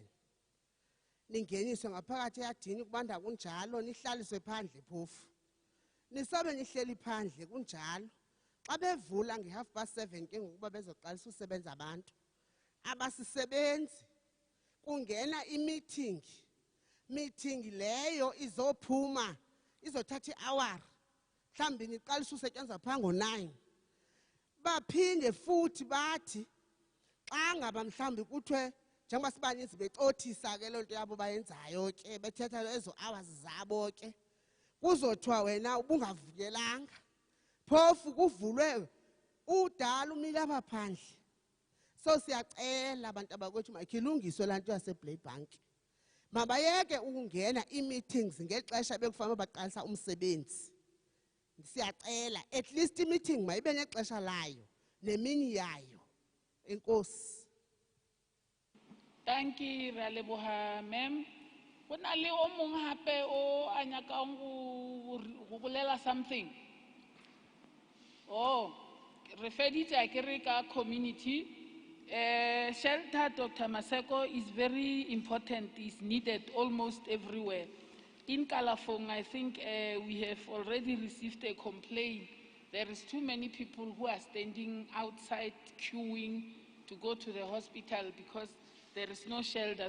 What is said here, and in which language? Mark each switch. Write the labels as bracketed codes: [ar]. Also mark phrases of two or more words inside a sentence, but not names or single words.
[xh] Ningeniswe ngaphakathi eyadini kubanda kunjalo nihlaliswe phandle phofu. Nisabe nihleli phandle kunjalo. Xa bevula nge7:30 ke ngokuba bezoqalisa usebenza abantu. Abasisebenzi kungena i-meeting. Meeting leyo izophuma izothatha i-hour. Mhlawumbi niqalisa usetyenzwa pha ngo-9. Baphinde futhi bathi xa ngaba mhlawumbi kuthiwe njengoba sibaninzi becothisa ke loo nto yabo bayenzayo ke bethetha ezo hours zabo ke kuzothiwa wena ubungavukelanga phofu kuvulwe udala umile apha phandle. So siyacela abantu abakwethu makhilungiswe laa nto yaseBlaybank. Mabayeke ukungena ii-meetings ngexesha bekufanele baqalisa umsebenzi. Siyacela [en] at least [xh] i-meeting mayibe nexesha layo nemini yayo. Enkosi. [en] Thank you, [nso] re a leboga, ma'am. Go na le o mong hape o a nyakang go bolela something. Oh, re feditse a ke re ka community. [en] Shelter, Dr. Maseko, is very important, is needed almost everywhere. In Kalafong, I think we have already received a complaint. There is too many people who are standing outside queuing to go to the hospital because there is no shelter.